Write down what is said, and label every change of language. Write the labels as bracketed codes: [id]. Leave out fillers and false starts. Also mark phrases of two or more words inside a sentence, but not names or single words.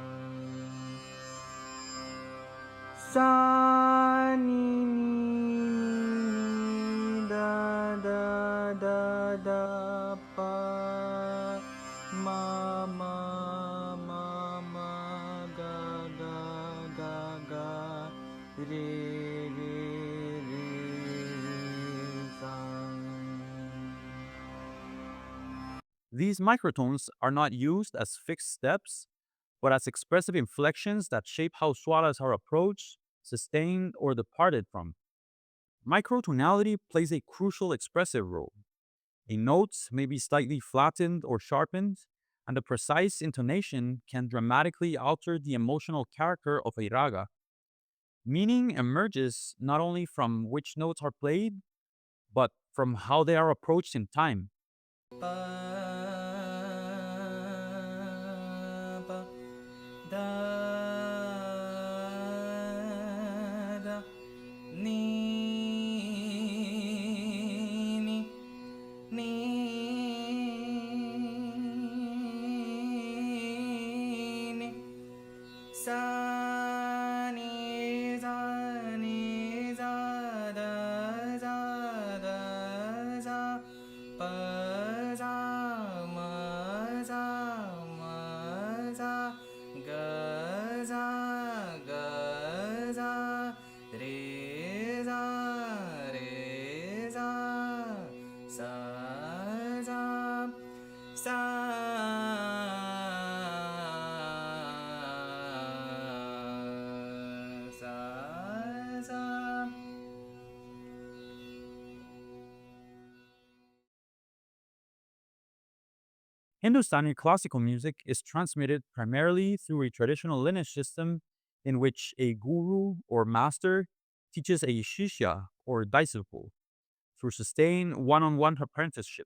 [en] Sa ni da pa ma ga re sa. These microtones are not used as fixed steps, but as expressive inflections that shape how swaras are approached, sustained, or departed from. Microtonality plays a crucial expressive role. A note may be slightly flattened or sharpened, and the precise intonation can dramatically alter the emotional character of a raga. Meaning emerges not only from which notes are played, but from how they are approached in time. Pa pa da da ni ni ni ni sa ni za da za pa za za za ga za re za sa sa sa. Hindustani classical music is transmitted primarily through a traditional lineage system in which a guru or master teaches a shishya or disciple through sustained one on one apprenticeship.